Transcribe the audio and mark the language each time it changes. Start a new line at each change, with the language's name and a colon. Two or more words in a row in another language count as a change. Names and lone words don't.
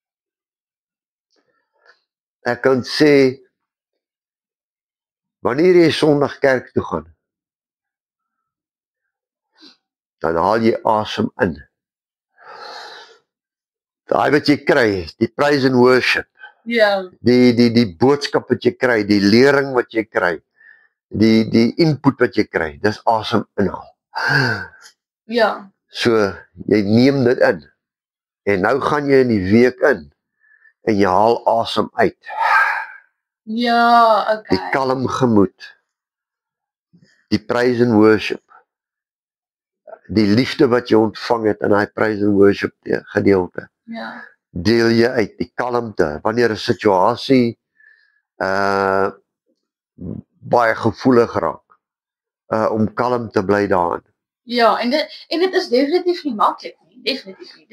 Afrikaans: Ek kan sê, wanneer jy Sondag kerk toe gaan, dan haal jy asem in. Daai wat jy kry, die
English: praise and worship,
Afrikaans: die boodskap wat jy kry, die lering wat jy kry, die input wat jy kry, dis asem inhaal. So, jy neem dit in, en nou gaan jy in die week in, en jy haal asem uit. Die kalm gemoed, die
English: praise and worship,
Afrikaans: die liefde wat jy ontvang het in daai
English: praise and worship
Afrikaans: gedeelte, deel jy uit, die kalmte, wanneer 'n situasie baie gevoelig raak, om kalm te bly daarin. En dit is definitief nie maklik nie, definitief nie.